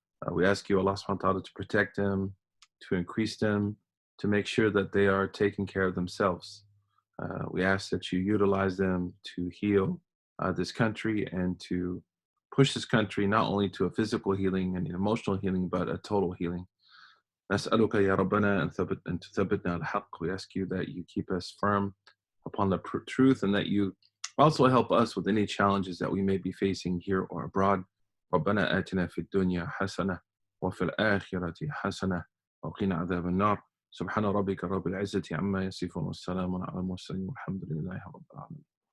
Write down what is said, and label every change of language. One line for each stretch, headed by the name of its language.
English: We ask you, Allah subhanahu wa ta'ala, to protect them, to increase them, to make sure that they are taking care of themselves. We ask that you utilize them to heal this country and to push this country not only to a physical healing and an emotional healing, but a total healing.
Arabic: نسألك يا ربنا أن تثبتنا الحق.
English: We ask you that you keep us firm upon the truth and that you also help us with any challenges that we may be facing here or abroad.
Arabic: ربنا آتنا في الدنيا حسنة وفي الآخرة حسنة وقنا عذاب النار. سبحان ربك رب العزة عما يصفون والسلام على المرسلين والحمد لله رب العالمين.